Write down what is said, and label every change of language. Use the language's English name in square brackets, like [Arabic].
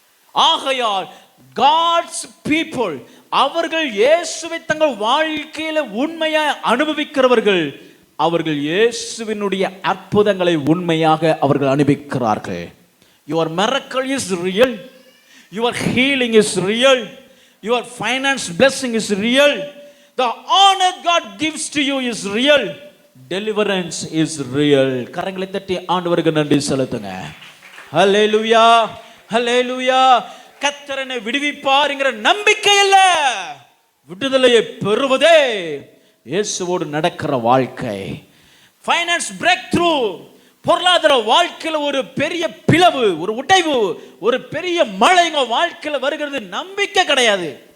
[Tamil] ஆகையால் [English] God's people, [Tamil] அவர்கள் இயேசுவை தங்கள் வாழ்க்கையில உண்மையாய் அனுபவிக்கிறவர்கள், அவர்கள் இயேசுவினுடைய அற்புதங்களை உண்மையாக அவர்கள் அனுபவிக்கிறார்கள். [English] Your miracle is real. Your healing is real. Your finance blessing is real. The honor God gives to you is real. Deliverance is real. [Tamil] கரங்களை தட்டி ஆண்டவருக்கு நன்றி செலுத்துங்க. ஹல்லேலூயா, ஹல்லேலூயா. கர்த்தர் என்னை விடுவிப்பார் என்கிற நம்பிக்கை இல்ல, விடுதலையை பெறுவதே இயேசுவோடு நடக்கிற வாழ்க்கை. [English] finance breakthrough, [Tamil] பொருளாதார வாழ்க்கையில் ஒரு பெரிய பிளவு, ஒரு உடைவு, ஒரு பெரிய மழை வாழ்க்கையில் வருகிறது, நம்பிக்கை கிடையாது.